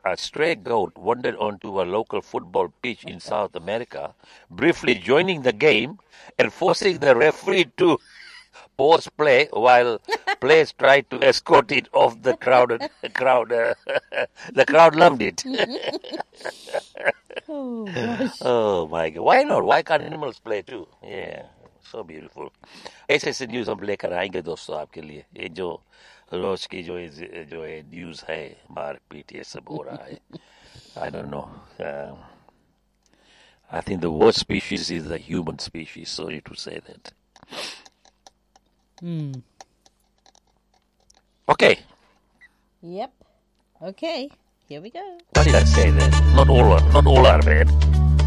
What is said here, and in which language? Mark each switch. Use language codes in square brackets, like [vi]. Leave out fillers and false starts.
[en] A stray goat wandered onto a local football pitch in South America, briefly joining the game and forcing the referee to pause play while players tried to escort it off the crowded crowd. The crowd loved it. Oh, oh my God. Why not? Why can't animals play too? Yeah. So beautiful. [hi] ऐसे news हम लेकर आएंगे दोस्तों आपके लिए. ये जो रोज की जो जो ये न्यूज है, मारपीट ये सब हो रहा है. [en] I don't know. I think the worst species is the human species. Sorry to say that. Okay. Yep. Okay. Here we go. What did I say then? Not all are bad.